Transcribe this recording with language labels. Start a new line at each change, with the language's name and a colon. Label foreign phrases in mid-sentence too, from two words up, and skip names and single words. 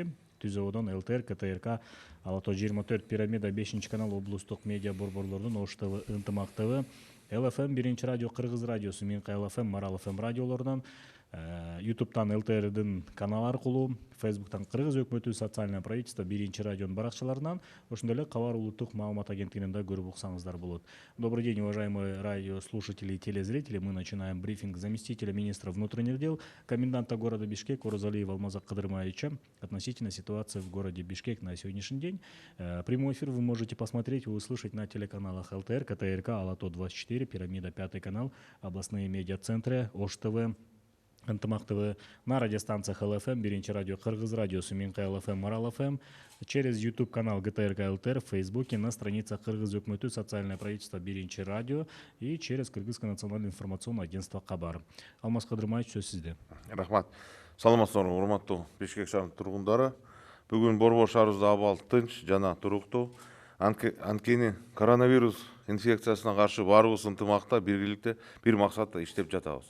Kyrgyz: Түзөөдөн ЛТР, КТРК, Алато 24, Пирамида 5 канал, облустук медиа борборлордун Ош ТВ, Ынтымак ТВ, ЛФМ 1 радио, Кыргыз радиосу, Минка ЛФМ, Марал ФМ радиолорунан, ютубтан ЛТРдин канал аркылуу, Фейсбуктан Кыргыз өкмөтү, социальное правительство 1 радионун баракчаларынан, ошондой эле Кабар улуттук маалымат агенттигинен да көрүп уксаңыздар болот.
Russian: Добрый день, уважаемые радиослушатели и телезрители. Мы начинаем брифинг заместителя министра внутренних дел, коменданта города Бишкек Орозалиева Алмаза Кадырмаевича относительно ситуации в городе Бишкек на сегодняшний день. Прямой эфир вы можете посмотреть и услышать на телеканалах ЛТР, КТРК, Алато 24, Пирамида 5 канал, областные медиацентры, Ош ТВ, Ынтымак ТВ, на радиостанциях ЛФМ, 1 радио, Кыргыз радиосу, Минка ЛФМ, Марал ФМ, через YouTube канал ГТРК ЛТР, в Фейсбуке, на страницах Кыргыз өкмөтү, социальное правительство 1 радио и через Кыргызское национальное информационное агентство Кабар.
Kyrgyz: Алмаз Кадырмаевич, сөз сизде. Рахмат. Саламатсыздарбы, урматтуу Бишкек шаарынын тургундары. Бүгүн борбор шаарыбызда абал тынч жана туруктуу. Анткени коронавирус инфекциясына каршы баарыбыз ынтымакта, биргеликте, бир максатта иштеп жатабыз.